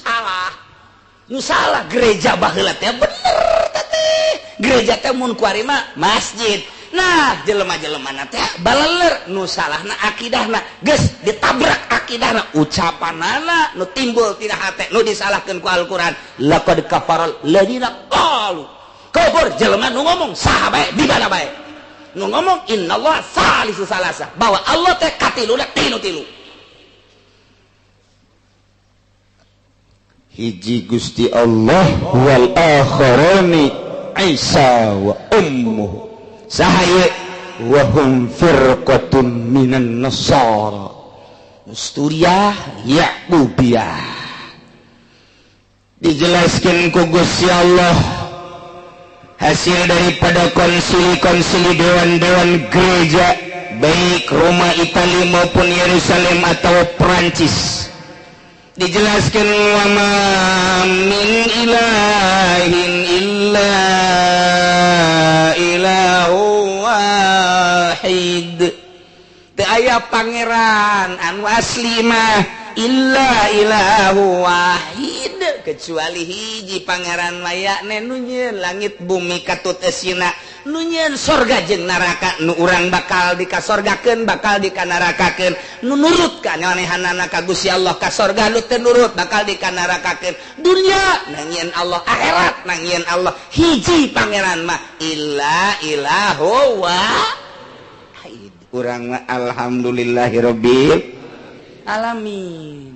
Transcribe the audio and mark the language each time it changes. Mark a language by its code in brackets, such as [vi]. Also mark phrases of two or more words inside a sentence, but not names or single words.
[su] salah gereja baheula teh bener teh gereja teh mun kuari mah masjid nah jelema-jelemana teh baleler nu salahna akidahna geus ditabrak akidahna ucapanana nu timbul tina hate nu disalahkeun ku Al-Qur'an [ar] لقد كفر الذين قالوا [su] kufur jelema nu ngomong saha bae di mana bae nu ngomong [ar] إن الله ثالث ثلاثة [su] bahwa Allah teh katiluna tilu hiji Gusti Allah [ar] والآخران عيسى وأمه ساهايا وهم فرقة من النصارى نسطورية يعقوبية [id] dijelaskan ku Gusti Allah hasil daripada konsili dewan-dewan gereja baik Roma Italia maupun Yerusalem atau Perancis dijelaskan [ar] وما من إله إلا إله واحد [su] teu aya pangeran anu asli mah [ar] إلا إله واحد [su] kecuali hiji pangeran mayakne nu nyieun langit bumi katut esina nu nyieun sorga jeung neraka nu urang bakal dikasorgakeun bakal dikanarakakeun nu nurut ka nyanehanana ka Gusti Allah ka sorga nu teu nurut bakal dikanarakakeun dunya nangieun Allah akhirat nangieun Allah hiji pangeran mah [ar] إلا إله واحد [su] urang [ar] الحمد لله رب العالمين.